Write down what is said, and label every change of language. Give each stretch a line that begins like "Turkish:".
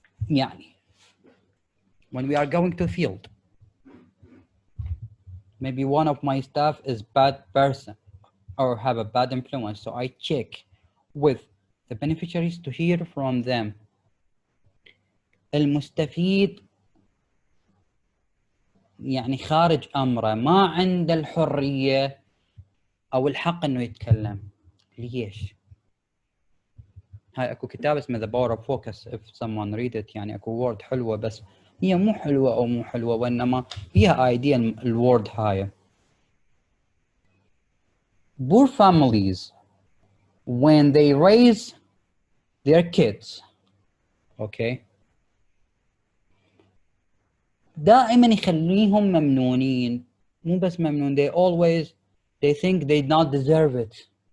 English: يعني, when we are going to field, maybe one of my staff is bad person or have a bad influence. So I check with the beneficiaries to hear from them.
Arabic: المستفيد يعني خارج أمره، ما عنده الحرية أو الحق إنه يتكلم. ليش؟ هاي أكو كتاب اسمه
English: The Power of Focus if someone read it.
Arabic: يعني أكو word حلوة بس هي مو حلوة أو مو حلوة، وإنما فيها idea الword هاي.
English: Poor families when they raise their kids, okay,
Arabic: دائما يخليهم ممنونين. مو بس ممنون،
English: they think they not deserve it.